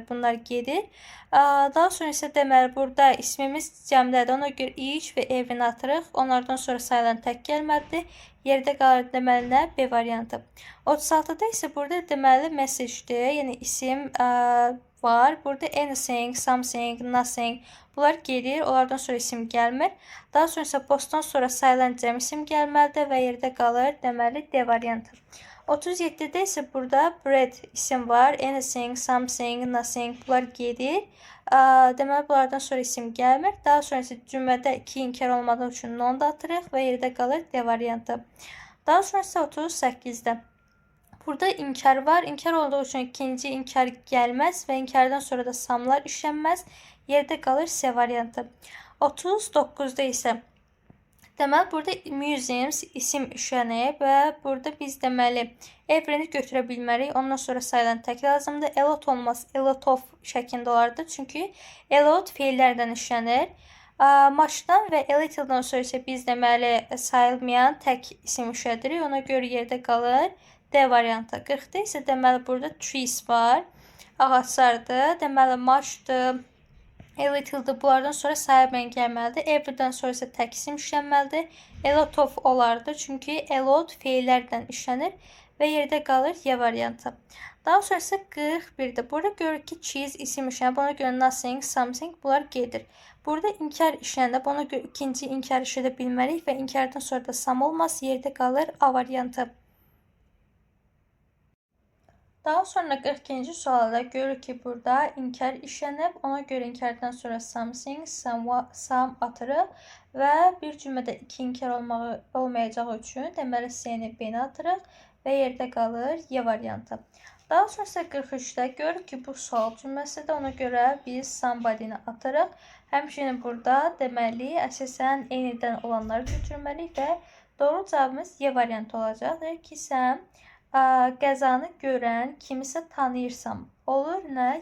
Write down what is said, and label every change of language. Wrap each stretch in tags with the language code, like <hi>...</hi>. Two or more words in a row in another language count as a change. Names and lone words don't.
<az>Bunlar gedir. Daha sonra isə deməli burada ismimiz cəmdədir. Ona görə each və every atırıq. Onlardan sonra sayılan tək gəlməlidir. Yerdə qalır deməli nə? B variantı. 36-da isə burada deməli message-dir. Yəni isim var. Burada</az> <en>anything, something, nothing</en> <az>bunlar gedir. Onlardan sonra isim gəlmir. Daha sonra isə postdan sonra sayılan cəm isim gəlməlidir və yerdə qalır deməli D variantı. 37-də isə burada bread isim var.</az> <en>Anything, something, nothing</en> <az>bunlar gedir. Deməli bunlardan sonra isim gəlmir. Daha sonra isə cümlədə 2 inkar olmadığı üçün non da atırıq və yerdə qalır D variantı. Daha sonra isə 38-də burada inkar var. İnkar olduğu üçün ikinci inkar gəlməz və inkardan sonra da samlar işlənməz. Yerdə qalır C variantı. 39-da isə deməli burada museums isim işlənib və burada biz deməli every'ni götürə bilmərik. Ondan sonra sayılan tək lazımdır.</az> <en>A lot</en> <az>olmaz.</az> <en>A lot of</en> <az>şəklində olardı. Çünki</az> <en>a lot</en> <az>feillərdən işlənir. Muchdan və</az> <en>a little'dan</en> <az>sonra isə biz deməli sayılmayan tək isim işlədirik. Ona görə yerdə qalır D variantı. 40-da isə deməli burada trees var. Ağaclardır. Deməli muchdır.</az> <en>A little'dır.</en> <az>Bunlardan sonra sayılmayan gəlməlidir. Every'dən sonra isə tək isim işlənməlidir.</az> <en>A lot of</en> <az>olardı. Çünki</az> <en>a lot</en> <az>feillərdən işlənir və yerdə qalır Y variantı. Daha sonra isə 41-də. Burada görürük ki, cheese isim işlənib. Ona görə</az> <en>nothing, something</en> <az>bunlar gedir. Burada inkar işlənib. Ona görə ikinci inkar işlədə bilmərik və inkardan sonra da sam olmaz. Yerdə qalır A variantı. Daha sonra 42-ci sualda görürük ki, burada inkar işlənib. Ona görə inkardan sonra</az> <en>something, some</en> <az>atırıq və bir cümlədə 2 inkar olmayacağı üçün deməli C-ni B-ni atırıq və yerdə qalır Y variantı. Daha sonra isə 43-də görürük ki, bu sual cümləsidir. Ona görə biz somebody-ni atırıq. Həmçinin burada deməli əsasən eynidən olanları götürməliyik və doğru cavabımız Y variantı olacaqdır ki, sən qəzanı görən kimisə tanıyırsam olur nə?</az>